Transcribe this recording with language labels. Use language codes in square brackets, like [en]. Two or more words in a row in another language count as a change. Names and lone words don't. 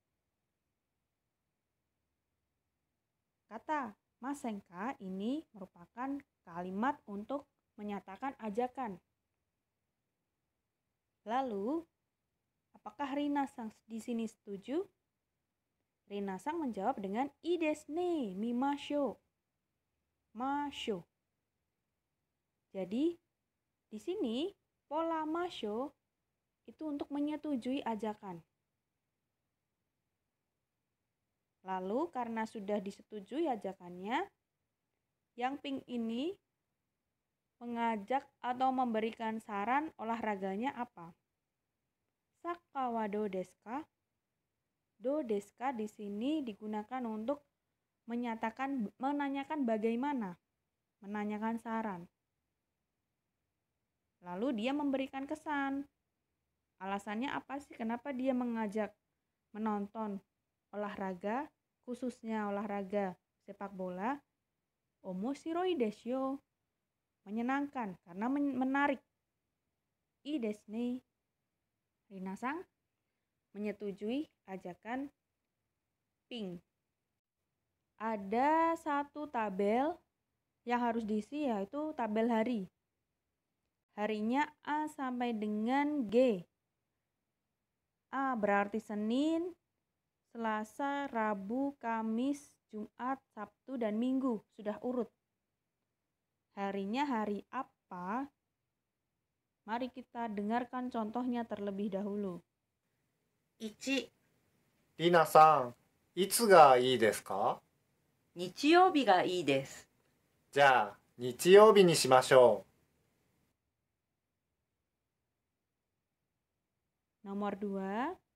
[id] Kata masenka ini merupakan kalimat untuk menyatakan ajakan. Lalu, apakah Rina-san di sini setuju? Rina-san menjawab dengan [ja] いいですね、見ましょう. [id] Masho. Jadi, di sini pola masho itu untuk menyetujui ajakan. Lalu karena sudah disetujui ajakannya, yang pink ini mengajak atau memberikan saran olahraganya apa? [ja] サッカーはどうですか? どうですか [id] di sini digunakan untuk menanyakan bagaimana, menanyakan saran. Lalu dia memberikan kesan. Alasannya apa sih kenapa dia mengajak menonton olahraga, khususnya olahraga sepak bola? [ja] 面白いですよ. [id] Menyenangkan karena menarik. [ja] いいですね. [id] Rina-san menyetujui ajakan Pink. Ada satu tabel yang harus diisi, yaitu tabel hari. Harinya A sampai dengan G. A berarti Senin, Selasa, Rabu, Kamis, Jumat, Sabtu, dan Minggu. Sudah urut. Harinya hari apa? Mari kita dengarkan contohnya terlebih dahulu. [ja] 1、リナさん、いつがいいですか？日曜日がいいです。じゃあ、日曜日にしましょ [id] Nomor 2.